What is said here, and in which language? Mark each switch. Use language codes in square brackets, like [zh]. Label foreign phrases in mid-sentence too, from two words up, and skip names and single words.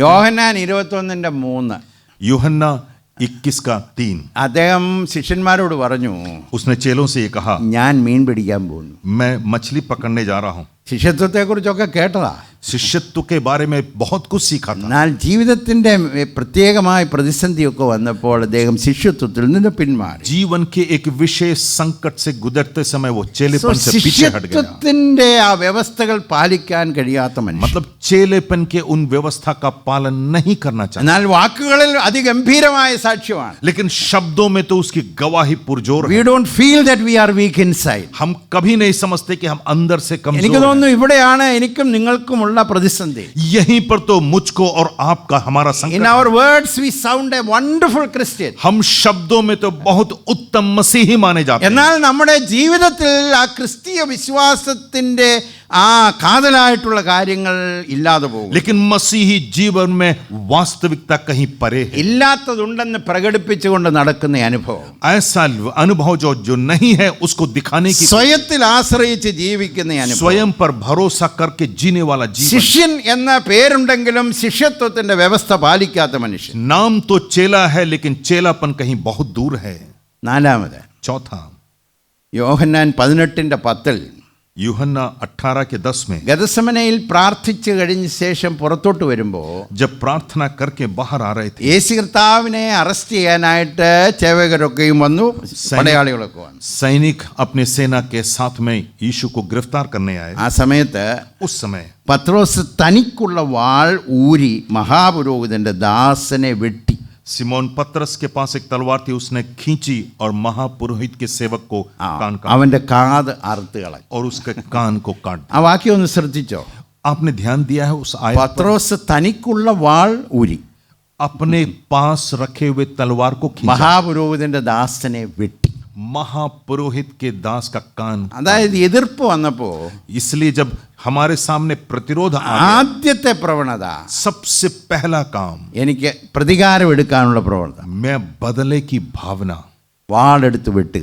[ml] യോഹന്നാൻ 21:3. [hi] यूहन्ना 21:3। [ml] അദ്ദേഹം ശിഷ്യന്മാരോട് പറഞ്ഞു, [hi] उसने चेलों से ये कहा [ml] ഞാൻ മീൻ പിടിക്കാൻ പോകുന്നു. [hi] मैं मछली पकड़ने जा रहा हूँ। [ml] ശിഷ്യത്വത്തെക്കുറിച്ചൊക്കെ കേട്ടതാ, [hi] शिष्यत्व के बारे में बहुत कुछ सीखा था, [ml] എന്നാൽ ജീവിതത്തിൻ്റെ പ്രത്യേകമായ പ്രതിസന്ധിയൊക്കെ വന്നപ്പോൾ അദ്ദേഹം ശിഷ്യത്വത്തിൽ നിന്ന് പിന്മാറി. [hi] जीवन के एक विशेष संकट से गुजरते समय वो चेलेपन से पीछे हट गया। [ml] ശിഷ്യത്വത്തിന്റെ ആ വ്യവസ്ഥകൾ പാലിക്കാൻ കഴിയാത്ത മനുഷ്യൻ, [hi] मतलब चेलेपन के उन व्यवस्था का पालन नहीं करना चाहिए, [ml] എന്നാൽ വാക്കുകളിൽ അതിഗംഭീരമായ സാക്ഷ്യമാണ്. [hi] लेकिन शब्दों में तो उसकी गवाही पुरजोर [en] We [hi] है। [en] don't feel that we are weak inside. [hi] हम कभी नहीं समझते कि हम अंदर से [ml] എനിക്ക് [hi] कमजोर हैं। [ml] തോന്നുന്നു ഇവിടെയാണ് എനിക്കും നിങ്ങൾക്കുമുള്ള പ്രതിസന്ധി. [hi] यहीं पर तो मुझको और आपका हमारा [en] In [hi] संकट [en] our [hi] है। [en] words we sound a wonderful Christian. [hi] हम शब्दों में तो बहुत उत्तम मसीही माने जाते हैं, [ml] എന്നാൽ നമ്മുടെ ജീവിതത്തിൽ ആ ക്രിസ്തീയ വിശ്വാസത്തിന്റെ ആ കാതലായിട്ടുള്ള കാര്യങ്ങൾ ഇല്ലാതെ പോകും. [hi] लेकिन मसीही जीवन में वास्तविकता कहीं परे है। [ml] ഇല്ലാത്തതുണ്ടെന്ന് പ്രകടിപ്പിച്ചുകൊണ്ട് നടക്കുന്ന അനുഭവം, [hi] ऐसा अनुभव जो नहीं है उसको दिखाने की, [ml] സ്വയത്തിൽ ആശ്രയിച്ച് ജീവിക്കുന്ന അനുഭവം, [hi] स्वयं पर पर भरोसा करके जीने वाला जीवन। [ml] ശിഷ്യൻ എന്ന പേരുണ്ടെങ്കിലും ശിഷ്യത്വത്തിന്റെ വ്യവസ്ഥ പാലിക്കാത്ത മനുഷ്യൻ. [hi] नाम तो चेला है लेकिन चेलापन कहीं बहुत दूर है। [ml] നാലാമത് [hi] चौथा, [ml] യോഹന്നാൻ 18:10 [hi] यूहन्ना 18:10 में [ml] ഗെത്സമനയിൽ പ്രാർത്ഥിച്ചു കഴിഞ്ഞ ശേഷം പുറത്തോട്ട് വരുമ്പോൾ [hi] जब प्रार्थना करके बाहर आ रहे थे, [ml] യേശു കർത്താവിനെ അറസ്റ്റ് ചെയ്യാനായിട്ട് ചേവകരൊക്കെയും വന്നു, പടയാളികളൊക്കെ വന്നു. [hi] सैनिक अपने सेना के साथ में यीशु को गिरफ्तार करने आए। [ml] ആ സമയത്ത് [hi] उस समय [ml] പത്രോസ് തനിക്കുള്ള വാൾ ഊരി മഹാപുരോഹിതന്റെ ദാസനെ വെട്ടി. [hi] सिमोन पतरस के पास एक तलवार थी, उसने खींची और महापुरोहित के सेवक को कान काटा [ml] അവന്റെ കാത് അറുത്ത് കളഞ്ഞു. [hi] और उसके कान को काट दिया। [ml] ആ വാക്യം ഒന്ന് ശ്രദ്ധിച്ചോ. [hi] आपने ध्यान दिया है उस आयत पर? [ml] പത്രോസ് തനിക്കുള്ള വാൾ ഊരി [hi] अपने पास रखे हुए तलवार को खींचा, [ml] മഹാപുരോഹിതന്റെ ദാസനെ വെട്ടി. [hi] महापुरोहित के दास का कान। [ml] അതായത് എതിർപ്പ് വന്നപ്പോ [hi] इसलिए जब हमारे सामने प्रतिरोध आ गया, [ml] ആദ്യത്തെ പ്രവണത [hi] सबसे पहला काम, [ml] എനിക്ക് പ്രതികാരം എടുക്കാനുള്ള പ്രവണത, [hi] मैं बदले की भावना, [ml] വാളെടുത്ത് വെട്ടുക.